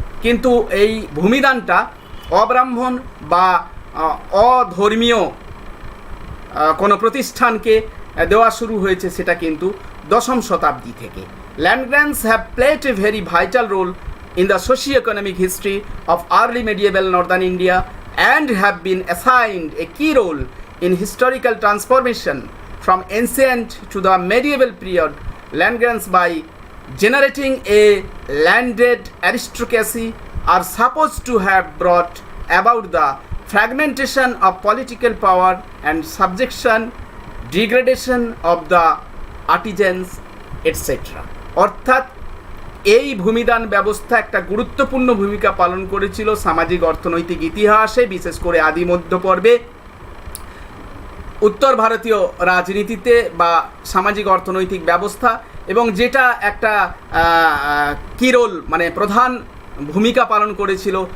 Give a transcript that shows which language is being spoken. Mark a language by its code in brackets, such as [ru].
[bn] কিন্তু এই ভূমিদানটা অব্রাহ্মণ বা অধর্মীয় কোনো প্রতিষ্ঠানকে দেওয়া শুরু হয়েছে সেটা কিন্তু 10ম শতাব্দী থেকে। [en] Land grants have played a very vital role in the socio economic history of early medieval northern India and have been assigned a key role in historical transformation from ancient to the medieval period. Land grants, by generating a landed aristocracy, are supposed to have brought about the fragmentation of political power and subjection, degradation of the artisans, etc. [bn] অর্থাৎ এই ভূমিদান ব্যবস্থা একটা গুরুত্বপূর্ণ ভূমিকা পালন করেছিল সামাজিক অর্থনৈতিক ইতিহাসে, বিশেষ করে আদি মধ্য পর্বে উত্তর ভারতীয় রাজনীতিতে বা সামাজিক অর্থনৈতিক ব্যবস্থা, এবং যেটা একটা কি রোল মানে প্রধান ভূমিকা পালন করেছিল